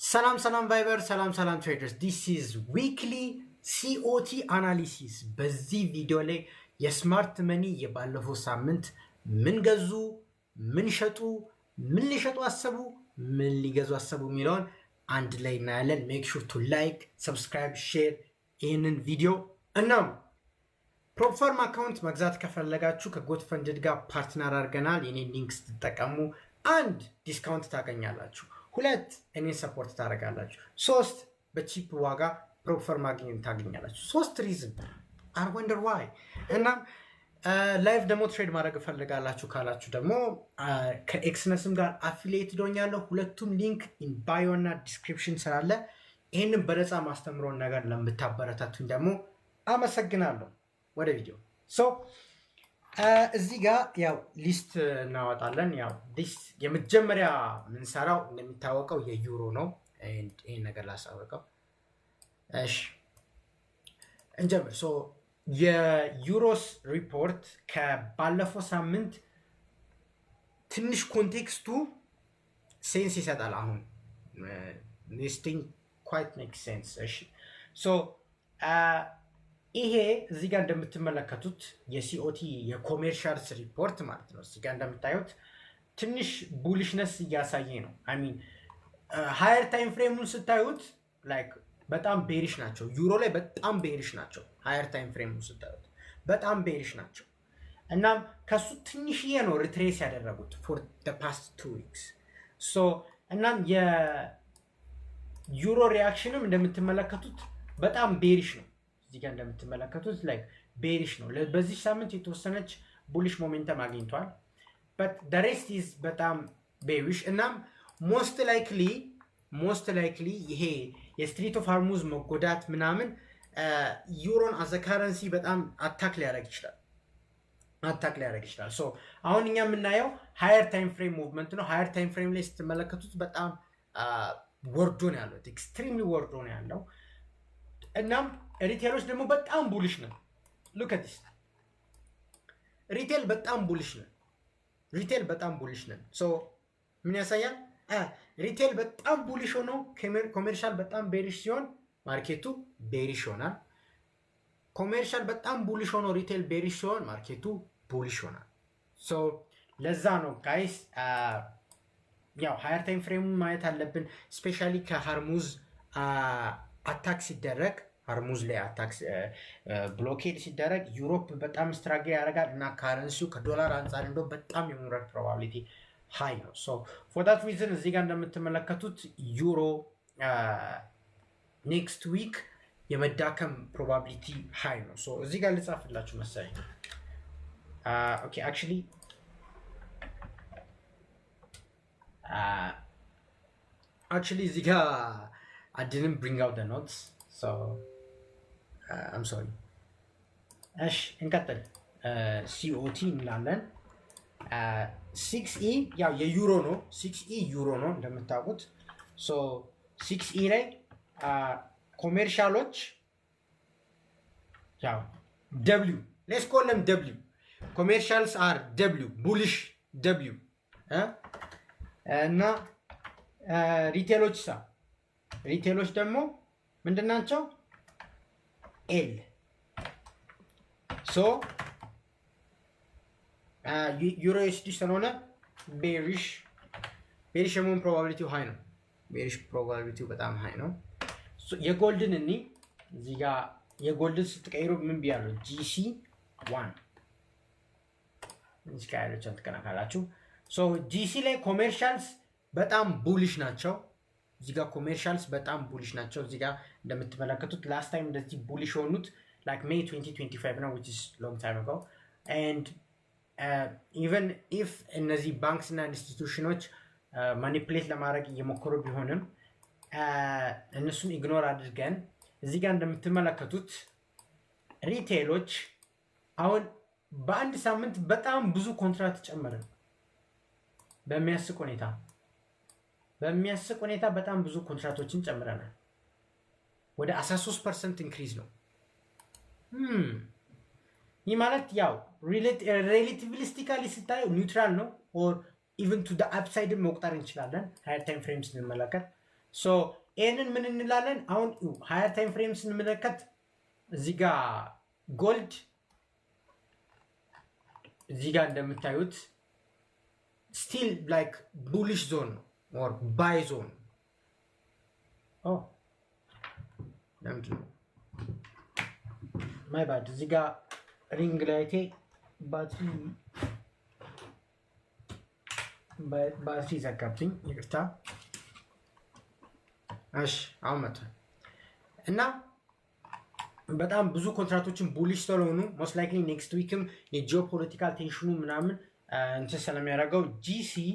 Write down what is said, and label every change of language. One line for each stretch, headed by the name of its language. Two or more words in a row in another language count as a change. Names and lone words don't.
Amharic: ሰላም ቫይበር ሰላም ትሬደርስ
English: this is weekly COT analysis
Amharic: በዚህ ቪዲዮ ላይ የስማርት መኒ የባለፈው ሳምንት ምን ገዙ ምን ሸጡ ምን ሊሸጡ አሰቡ ምን ሊገዙ አሰቡ የሚለውን አንድ ላይ እናያለን
English: make sure to like subscribe share
Amharic: ይህንን ቪዲዮ እናም
English: propfirm account
Amharic: መግዛት ከፈለጋችሁ ከጎትፈንድድ ጋር ፓርትነር አድርገናል የኔ ሊንክ ስትጠቀሙ አንድ ዲስካውንት ታገኛላችሁ ሁለት እኔን ሰፖርት ታደርጋላችሁ ሶስት በቺፕ ዋጋ ፕሮፐር ማግኘት ታገኛላችሁ ሶስት ሪዝን
English: I wonder why
Amharic: እና ላይቭ ደሞ ትሬድ ማድረግ ፈልጋላችሁ ካላችሁ ደግሞ ከኤክስነስም ጋር አፊሊየት ዶኛለሁ ሁለቱም
English: link in bio
Amharic: እና ዲስክሪፕሽን ስላለ ይሄንን በነፃ ማስተምሮን ነገር ለምታበረታቱኝ ደግሞ አመሰግናለሁ ወደ ቪዲዮ ሶ እዚህ ጋር ያው ሊስት እናወጣለን ያው ሊስት የመጀመሪያ ምን ሰራው እንደሚታወቀው የዩሮ ነው ይሄን ነገር ላሳወቀው እሺ እንጀምር ሶ የዩሮስ ሪፖርት ከባለፈው ሳምንት ትንሽ ኮንቴክስቱ ሴንስ ይሰጣል አሁን
English: this thing quite makes sense
Amharic: እሺ ሶ ይሄ እዚህ ጋር እንደምትመለከቱት የሲኦቲ የኮሜርሻልስ ሪፖርት ማለት ነው እዚህ ጋር እንደምታዩት ትንሽ ቡሊሽነስ እያሳየ ነው
English: I mean higher time frame
Amharic: ስታዩት ላይክ በጣም ቤሪሽ ናቸው ዩሮ ላይ በጣም ቤሪሽ ናቸው
English: higher time frame
Amharic: ስታዩት በጣም ቤሪሽ ናቸው እናም ከሱ ትንሽዬ ነው ሪትሬስ ያደረጉት
English: for the past 2 weeks so
Amharic: እናም የዩሮ ሪአክሽንም እንደምትመለከቱት በጣም ቤሪሽ ነው እዚህ ጋር እንደምትመለከቱት ላይክ ቤሪሽ ነው በዚህ ሳምንት የተወሰነች ቡሊሽ ሞሜንተም አግኝቷል
English: but the rest is
Amharic: በጣም ቤሪሽ እናም
English: most likely
Amharic: ይሄ የስትሪት ኦፍ ሃርሙዝ መጎዳት ምናምን ዩሮን
English: as a currency
Amharic: በጣም አታክ ሊያደርግ ይችላል so አሁን እኛ የምናየው
English: higher time frame movement
Amharic: ነው
English: higher time frame
Amharic: ላይ ስትመለከቱት በጣም ወርዶ ነው ያለው ኤክስትሪምሊ ወርዶ ነው ያለው እናም ሪቴሎች ደግሞ በጣም ቡሊሽ ነው
English: look at this
Amharic: ሪቴል በጣም ቡሊሽ ነው so ምን ያሳያል ሪቴል በጣም ቡሊሽ ሆኖ ኮሜርሻል በጣም ቤሪሽ ሲሆን ማርኬቱ ቤሪሽ ሆናል ኮሜርሻል በጣም ቡሊሽ ሆኖ ሪቴል ቤሪሽ ሲሆን ማርኬቱ ቡሊሽ ሆናል so ለዛ ነው ጋይስ ያው
English: higher time frame
Amharic: ማየት አለብን ስፔሻሊ ከሃርሙዝ አታክ ሲደረግ ሃርሙዝ ላይ አታክ ብሎኬድ ሲደረግ ዩሮፕ በጣም ስትራግል ያደርጋል እና ካረንሲው ከዶላር አንፃር እንደው በጣም የመውረድ ፕሮባቢሊቲ ሃይ ነው
English: so for that reason
Amharic: እዚህ ጋር እንደምትመለከቱት ዩሮ
English: next week
Amharic: የመዳከም ፕሮባቢሊቲ ሃይ ነው so እዚህ ጋር ልጻፍላችሁ መሰለኝ
English: okay actually
Amharic: እዚህ ጋር
English: I didn't bring out the notes so I'm sorry
Amharic: እሺ እንቀጥል COT እንላለን 6E ያው የዩሮ ነው 6E ዩሮ ነው እንደምታውቁት so 6E ላይ ኮሜርሻሎች ያው
English: W let's call them W commercials are W bullish W
Amharic: እና ሪቴሎች ደግሞ ምንድናቸው L so ዩሮ USD ስለሆነ ቤሪሽ የመሆን ፕሮባቢሊቲው ሃይ ነው ቤሪሽ ፕሮባቢሊቲው በጣም ሃይ ነው so የጎልድን እዚህ ጋር የጎልድን ስትቀይሩ ምን ቢያለው GC1 እዚህ ጋር ያለች አንተከናካላችሁ so GC ላይ ኮሜርሻልስ በጣም ቡሊሽ ናቸው እዚህ ጋር ኮሜርሻልስ በጣም ቡሊሽ ናቸው እዚህ ጋር እንደምትመለከቱት
English: last time
Amharic: እንደዚህ ቡሊሽ ሆኑት like May 2025 ነው
English: which is long time ago and even if
Amharic: እነዚህ ባንክስ እና ኢንስቲትዩሽኖች ማኒፑሌት ለማድረግ እየሞከሩ ቢሆንም እነሱን ኢግኖር አድርገን እዚህ ጋር እንደምትመለከቱት ሪቴሎች አሁን በአንድ ሳምንት በጣም ብዙ ኮንትራክት ጨመረ በሚያስቅ ሁኔታ በጣም ብዙ ኮንትራክቶችን ጨምረናል ወደ 13% ኢንክሪዝ ነው ይህ ማለት ያው ሪሌቲቭሊስቲካሊ ስታዩ ኒውትራል ነው
English: or even to the upside
Amharic: መቁጠር እንችላለን
English: higher time frames
Amharic: እንመለከት So ይሄንን ምን እንላለን? አሁን
English: higher time frame
Amharic: ስንመለከት እዚህ ጋር ጎልድ እዚህ ጋር እንደምታዩት
English: still like bullish zone or buy zone. Oh, my bad.
Amharic: እዚህ ጋር
English: ring light
Amharic: ባትሪ ዘጋብኝ፣ ይቅርታ። እሺ አሁን መጥቷል እና በጣም ብዙ ኮንትራክቶችን ቡሊሽ ስለሆኑ
English: most likely next week
Amharic: የጂኦፖለቲካል ቴንሽኑ ምናምን እንትን ስለሚያደርገው ጂሲ